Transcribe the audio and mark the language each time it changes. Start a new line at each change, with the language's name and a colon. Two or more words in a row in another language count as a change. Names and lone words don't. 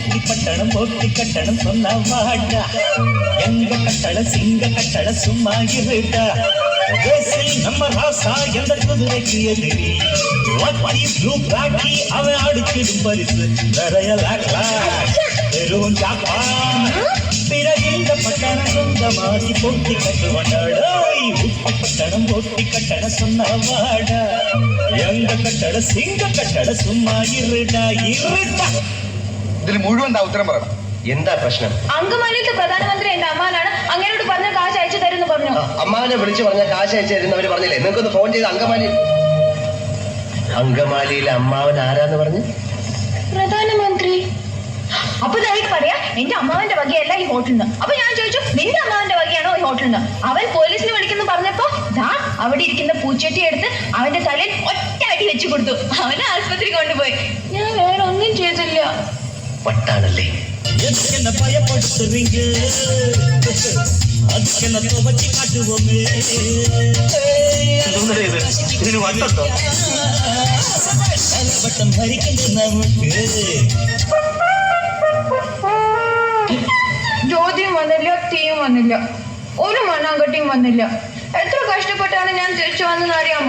Tamil: பட்டணம் போட்டி கட்டணம் சொன்ன வாடா எங்க கட்டளை சிங்க கட்டளை சும்மா இருடா நம்ம ராசா எந்த குதிரைக்கு எதிரி ப்ளூ பிளாக்கி அவன் அடிச்சிடும் பரிசு நிறைய வெறும் சாப்பா பிறகு இந்த பட்டணம் சொந்தமாகி போட்டி கட்டுவாடா உப்பு பட்டணம் போட்டி கட்டண சொன்ன வாடா எங்க கட்டளை சிங்க கட்டளை சும்மா இருடா இருடா
Malayalam: ഇതിൽ മുഴുവൻ ഉത്തരം പറയണം. എന്താ പ്രശ്നം? അങ്കമാലിയിലത്തെ പ്രധാനമന്ത്രി എന്റെ അമ്മാനാണ്. അങ്ങനോട് പറഞ്ഞ കാശ് അയച്ചു തരുന്നു പറഞ്ഞു. അമ്മാവനെ വിളിച്ചു പറഞ്ഞ കാശ് അയച്ചു തരുന്നവര് പറഞ്ഞില്ലേ? നിങ്ങൾക്കൊന്ന് ഫോൺ ചെയ്ത് അങ്കമാലിയിലെ അമ്മാവൻ ആരാന്ന് പറഞ്ഞു? പ്രധാനമന്ത്രി. അപ്പൊ ഇതായിട്ട് പറയാ എന്റെ അമ്മാവന്റെ വകയല്ല ഈ ഹോട്ടലിന്. അപ്പൊ ഞാൻ ചോദിച്ചു നിന്റെ അമ്മാവന്റെ വകയാണോ ഈ ഹോട്ടലിന്? അവൻ പോലീസിന് വിളിക്കുന്നു പറഞ്ഞപ്പോ ദാ അവിടെ ഇരിക്കുന്ന പൂച്ചട്ടി എടുത്ത് അവന്റെ തലയിൽ ഒറ്റ അടി വെച്ചു കൊടുത്തു. അവനെ ആശുപത്രി കൊണ്ടുപോയി. ഞാൻ വേറെ ഒന്നും ചെയ്തില്ല. വട്ടാണല്ലേ?
Tamil: என்ன பயப்படுத்துறீங்க அதுக்கு என்ன துவச்சி காட்டுவோமே
Malayalam: ഇതിന് വട്ടുണ്ടോ? വട്ടം ഭരിക്കുന്നത് നമുക്ക് ജ്യോതിയും വന്നില്ല, തീയും വന്നില്ല, ഒരു മണ്ണാങ്കട്ടിയും വന്നില്ല. എത്ര കഷ്ടപ്പെട്ടാണ് ഞാൻ തിരിച്ചു വന്നെന്ന് അറിയാമോ?